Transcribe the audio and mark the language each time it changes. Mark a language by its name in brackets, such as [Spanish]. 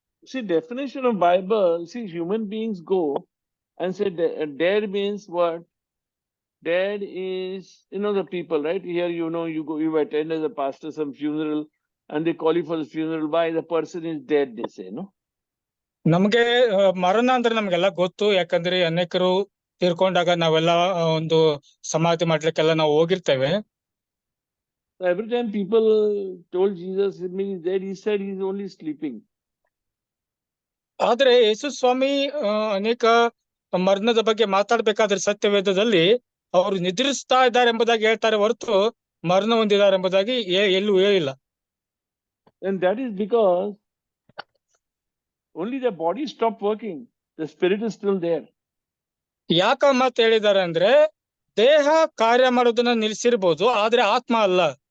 [English] See, definition of Bible, see, human beings go and say dead means what? Dead is, you know, the people, right? Here, you know, you attend as a pastor some funeral, and they call you for the funeral. Why? The person is dead, they say, no? [Kannada] ನಮ್ಗೆ ಮರಣ ಅಂದ್ರೆ ನಮ್ಗೆಲ್ಲ ಗೊತ್ತು, ಯಾಕಂದ್ರೆ ಅನೇಕರು ತೀರ್ಕೊಂಡಾಗ ನಾವೆಲ್ಲ ಒಂದು ಸಮಾಧಿ ಮಾಡ್ಲಿಕ್ಕೆಲ್ಲ ನಾವು ಹೋಗಿರ್ತೇವೆ. [English] So every time people told Jesus he is dead, he said he's only sleeping. [Kannada] ಆದ್ರೆ ಯೇಸು ಸ್ವಾಮಿ ಅನೇಕ ಮರಣದ ಬಗ್ಗೆ ಮಾತಾಡ್ಬೇಕಾದ್ರೆ ಸತ್ಯವೇದದಲ್ಲಿ ಅವರು ನಿದ್ರಿಸ್ತಾ ಇದ್ದಾರೆ ಎಂಬುದಾಗಿ ಹೇಳ್ತಾರೆ ಹೊರತು ಮರಣ ಹೊಂದಿದ್ದಾರೆ ಎಂಬುದಾಗಿ ಎಲ್ಲೂ ಹೇಳಿಲ್ಲ. [English] And that is because only the body stopped working, the spirit is still there. [Kannada] ಯಾಕ ಮಾತು ಹೇಳಿದ್ದಾರೆ ಅಂದ್ರೆ ದೇಹ ಕಾರ್ಯ ಮಾಡೋದನ್ನ ನಿಲ್ಸಿರ್ಬೋದು, ಆದ್ರೆ ಆತ್ಮ ಅಲ್ಲ.